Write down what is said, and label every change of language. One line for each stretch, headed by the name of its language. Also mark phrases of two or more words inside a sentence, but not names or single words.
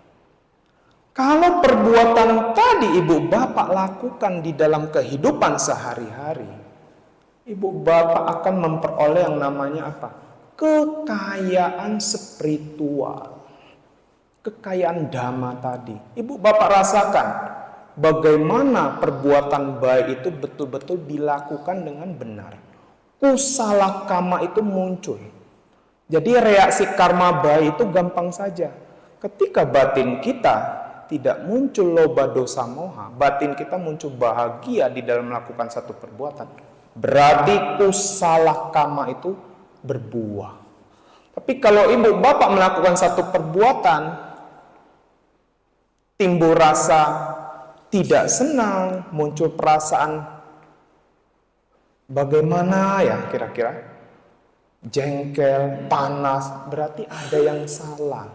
Indonesian: Kalau perbuatan tadi ibu bapak lakukan di dalam kehidupan sehari-hari, ibu bapak akan memperoleh yang namanya apa? Kekayaan spiritual. Kekayaan dhamma tadi. Ibu bapak rasakan bagaimana perbuatan baik itu betul-betul dilakukan dengan benar.
Pali: Kusala kama
Indonesian: itu muncul. Jadi reaksi karma baik itu gampang saja. Ketika batin kita tidak muncul
Pali: loba dosa moha,
Indonesian: batin kita muncul bahagia di dalam melakukan satu perbuatan, berarti
Pali: kusala kama
Indonesian: itu berbuah. Tapi kalau ibu bapak melakukan satu perbuatan, timbul rasa tidak senang, muncul perasaan bagaimana ya kira-kira, jengkel, panas, berarti ada yang salah.